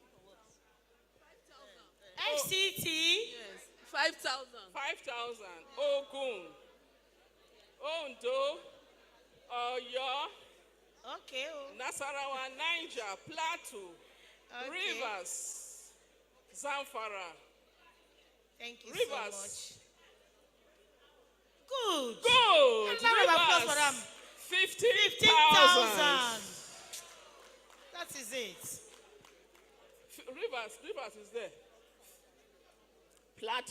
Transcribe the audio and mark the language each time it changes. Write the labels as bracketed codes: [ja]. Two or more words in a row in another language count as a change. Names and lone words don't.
[en] FCT? Yes, 5,000. 5,000. Ogun. Ondo. Oyo. Okay. Nasarawa, Niger, Plateau, Okay. Rivers, Zamfara. Thank you Rivers. so much. Good. Good. Round of applause for them. 15,000. That is it. Rivers is there. Plateau.